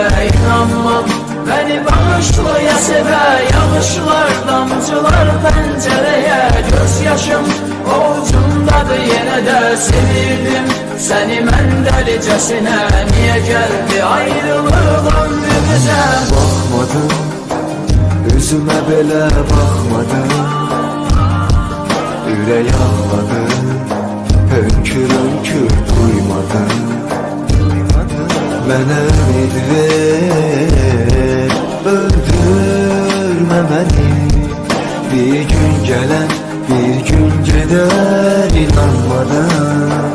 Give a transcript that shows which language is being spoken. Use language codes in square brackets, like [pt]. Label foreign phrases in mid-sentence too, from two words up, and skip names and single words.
[tr] İnanmam beni bağışlaya seve, yanlışlar damcılar pencereye, gözyaşım avucumdadır yine de sevildim seni ben delicesine. Niye geldi ayrılık ömrümüze? Bakmadım, yüzüme bile bakmadım, [az] ürək ağladı, hönkür hönkür duymadım. Mənə ümid ver, öldürmə məni, bir gün gələn, bir gün gedər, inanmadan.